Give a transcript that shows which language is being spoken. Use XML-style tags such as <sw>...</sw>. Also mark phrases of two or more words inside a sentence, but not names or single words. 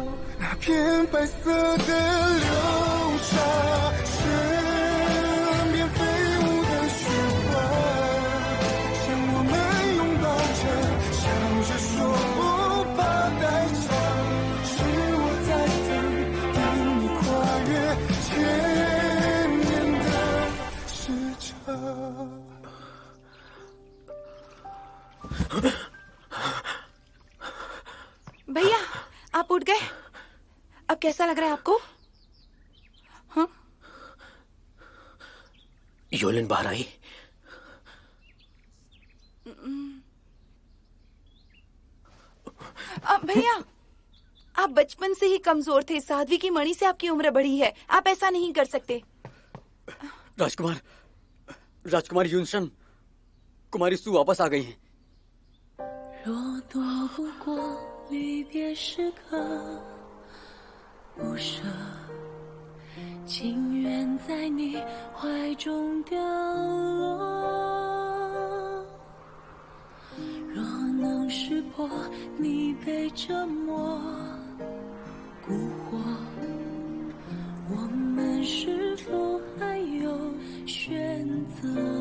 <zh>那片白色的流沙，身边飞舞的雪花，像我们拥抱着，笑着说不怕代价。是我在等你跨越千年的时差。</zh> <hi>भैया, आप उठ गए? अब कैसा लग रहा है आपको? हाँ? योलिन बाहर आई। भैया, आप बचपन से ही कमजोर थे। साध्वी की मणि से आपकी उम्र बढ़ी है। आप ऐसा नहीं कर सकते। राजकुमार यूनशन, कुमारी सू वापस आ गई हैं।</hi> <zh>若躲不过离别时刻，不舍，情愿在你怀中掉落。若能识破你被折磨蛊惑，我们是否还有选择？</zh>